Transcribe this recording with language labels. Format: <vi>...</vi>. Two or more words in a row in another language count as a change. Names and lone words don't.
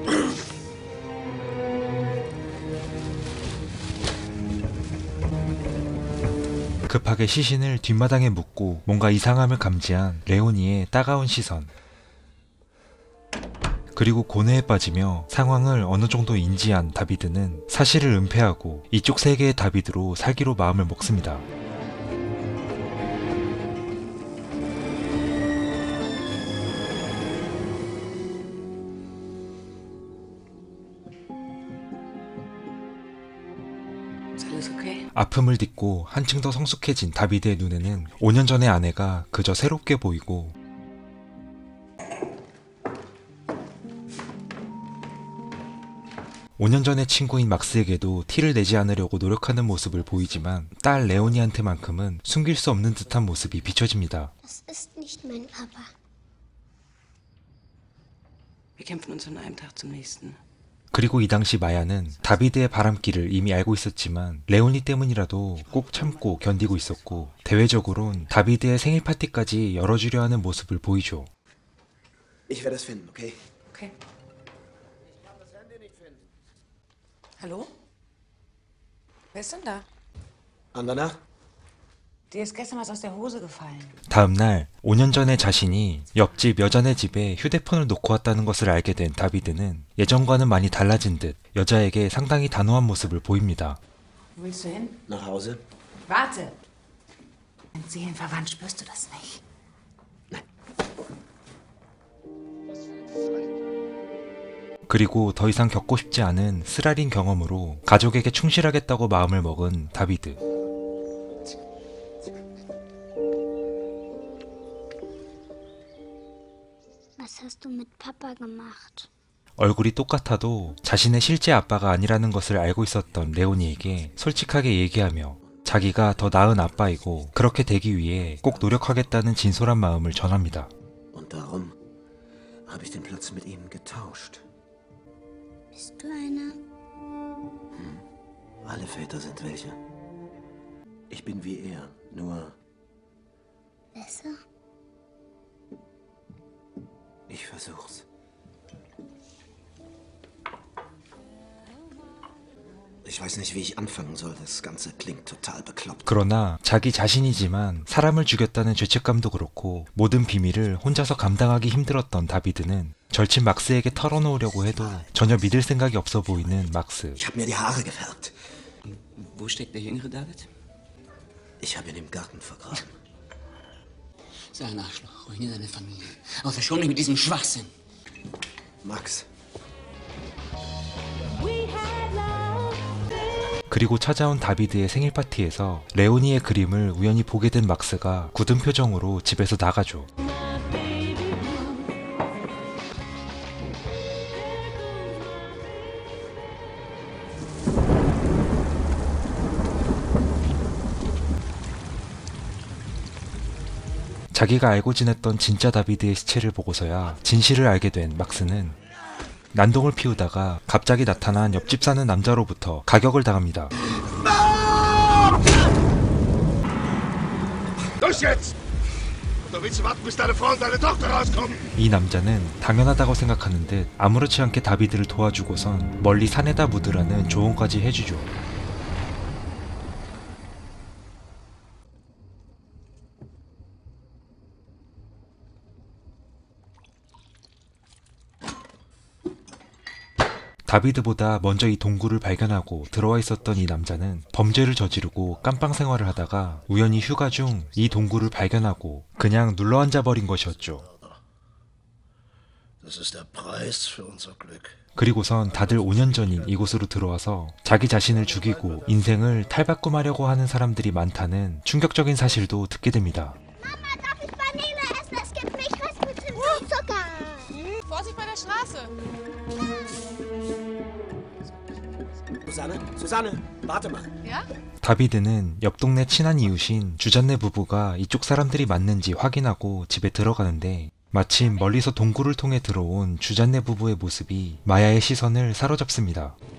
<ko>급하게 시신을 뒷마당에 묻고 뭔가 이상함을 감지한 레오니의 따가운 시선. 그리고 고뇌에 빠지며 상황을 어느 정도 인지한 다비드는 사실을 은폐하고 이쪽 세계의 다비드로 살기로 마음을 먹습니다.</ko> <de>Ist alles okay?</de> <ko>아픔을 딛고 한층 더 성숙해진 다비드의 눈에는 5년 전의 아내가 그저 새롭게 보이고 오 년 전의 친구인 막스에게도 티를 내지 않으려고 노력하는 모습을 보이지만 딸 레오니한테만큼은 숨길 수 없는 듯한 모습이 비춰집니다.</ko> <de>Das ist nicht mein Papa. Wir kämpfen uns von einem Tag zum nächsten.</de> <ko>그리고 이 당시 마야는 다비드의 바람길을 이미 알고 있었지만 레오니 때문이라도 꼭 참고 견디고 있었고 대외적으론 다비드의 생일 파티까지 열어주려 하는 모습을 보이죠.</ko> <de>Ich werde es finden, okay? Okay. Hallo? Wer ist denn da? Andana? Dir ist gestern was aus der Hose gefallen.</de> <ko>다음날 5년 전에 자신이 옆집 여자네 집에 휴대폰을 놓고 왔다는 것을 알게 된 다비드는 예전과는 많이 달라진 듯 여자에게 상당히 단호한 모습을 보입니다.</ko> <de>Wo willst du hin? Nach Hause? Warte! Wenn seelenverwandt spürst du das nicht.</de> <ko>그리고 더 이상 겪고 싶지 않은 쓰라린 경험으로 가족에게 충실하겠다고 마음을 먹은 다비드.</ko> <de>Was hast du mit Papa gemacht?</de> <ko>얼굴이 똑같아도 자신의 실제 아빠가 아니라는 것을 알고 있었던 레오니에게 솔직하게 얘기하며 자기가 더 나은 아빠이고 그렇게 되기 위해 꼭 노력하겠다는 진솔한 마음을 전합니다.</ko> <de>Und darum habe ich den Platz mit Ihnen getauscht. Bist du einer? Alle Väter sind welche. Ich bin wie er, nur Besser? ich versuch's. Ich weiß nicht, wie ich anfangen soll. Das Ganze klingt total bekloppt.</de> <ko>그러나 자기 자신이지만 사람을 죽였다는 죄책감도 그렇고 모든 비밀을 혼자서 감당하기 힘들었던 다비드는 절친 막스에게 털어놓으려고 해도 전혀 믿을 생각이 없어 보이는 막스.</ko> <de>Ich habe mir die Haare gefärbt. Wo steckt der jüngere David? Ich habe ihn im Garten vergraben. Sei ein Arschloch, ruinier deine Familie. Aber verschon mich mit diesem Schwachsinn. Max,</de> <ko>그리고 찾아온 다비드의 생일 파티에서 레오니의 그림을 우연히 보게 된 막스가 굳은 표정으로 집에서 나가죠. 자기가 알고 지냈던 진짜 다비드의 시체를 보고서야 진실을 알게 된 막스는 난동을 피우다가 갑자기 나타난 옆집 사는 남자로부터 가격을 당합니다.</ko> <de>Los jetzt! Oder willst du warten, bis deine Frau und deine Tochter rauskommen?</de> <ko>이 남자는 당연하다고 생각하는 듯 아무렇지 않게 다비드를 도와주고선 멀리 산에다 묻으라는 조언까지 해주죠. 다비드보다 먼저 이 동굴을 발견하고 들어와 있었던 이 남자는 범죄를 저지르고 깜빵 생활을 하다가 우연히 휴가 중 이 동굴을 발견하고 그냥 눌러앉아 버린 것이었죠.</ko> <de>Das ist der Preis für unser Glück.</de> <ko>그리고선 다들 5년 전인 이곳으로 들어와서 자기 자신을 죽이고 인생을 탈바꿈하려고 하는 사람들이 많다는 충격적인 사실도 듣게 됩니다.</ko> <de>Mama, darf ich Vanille essen? Es gibt nicht was mit Zimtzucker. Vorsicht bei der Straße! Susanne, warte mal. Ja?</de> <ko>다비드는 옆 동네 친한 이웃인 주잔네 부부가 이쪽 사람들이 맞는지 확인하고 집에 들어가는데 마침 멀리서 동굴을 통해 들어온 주잔네 부부의 모습이 마야의 시선을 사로잡습니다.</ko>